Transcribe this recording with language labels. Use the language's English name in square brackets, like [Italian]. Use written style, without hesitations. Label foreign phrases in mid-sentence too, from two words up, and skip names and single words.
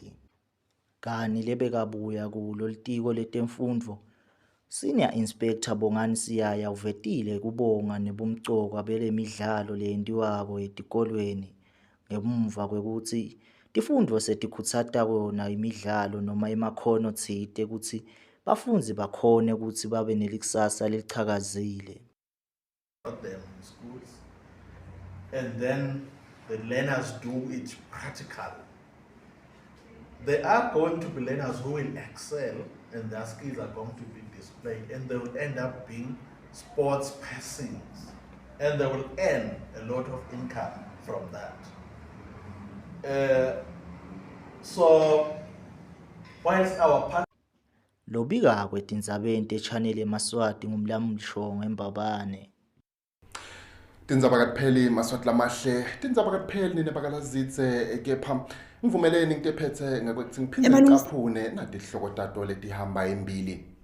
[Swati] Kani lebekabuya kulo litiko letemfundvo [English] Senior Inspector [Swati] Bongani Siyaya uvetile kubonga nebumcoka belemidlalo leyentiwako etikolweni ngemuva kwekuthi tifundvo setikhutsata kona imidlalo noma emakhono tsite ukuthi bafundzi bakhone ukuthi babe nelikusasa lelichakazile. [English] Them in schools, and then the learners do it practically. There are going to be learners who will excel and their skills are going to be displayed and they will end up being sports persons and they will earn a lot of income from that. So whilst our part [Swati] Lobika kwetindzabeni techannel eMaswati ngumlamuli Shongwe Embabane. Tindzaba kakupheli Maswati lamahle, tindzaba kakupheli nenebakalazitse kepha ngivumeleni ngitephethe ngakwekuthi ngiphinde ngicaphune natihloko tato letihamba embili.